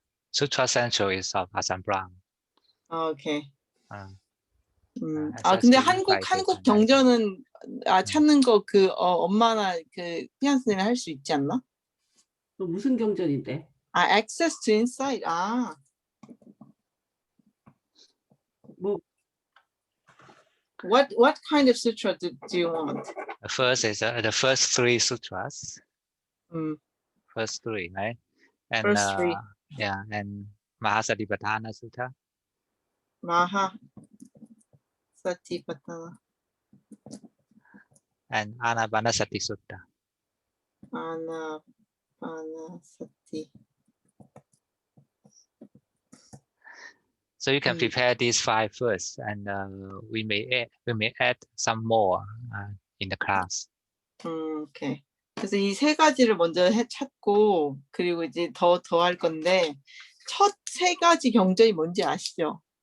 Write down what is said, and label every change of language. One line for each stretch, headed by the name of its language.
English: Sutra Central is of Ajahn Brahm. Okay. Access
Korean: 근데
English: to
Korean: 한국
English: Insight
Korean: 경전은 찾는 거 그 엄마나 그 피아노 선생님이 할 수 있지 않나? 무슨 경전인데?
English: Access to Insight.
Korean: 뭐
English: What kind of sutra do you want? The first is the first three sutras. First three, right? And first three. Yeah, and Mahasatipatthana Sutta. Mahasatipatthana. And Anapanasati Sutta. Anapanasati. So you can prepare these 5 first, and we may add some more in the class. Okay.
Korean: 그래서 이 3가지를 먼저 찾고 그리고 이제 더 할 건데 첫 3가지 경전이 뭔지 아시죠?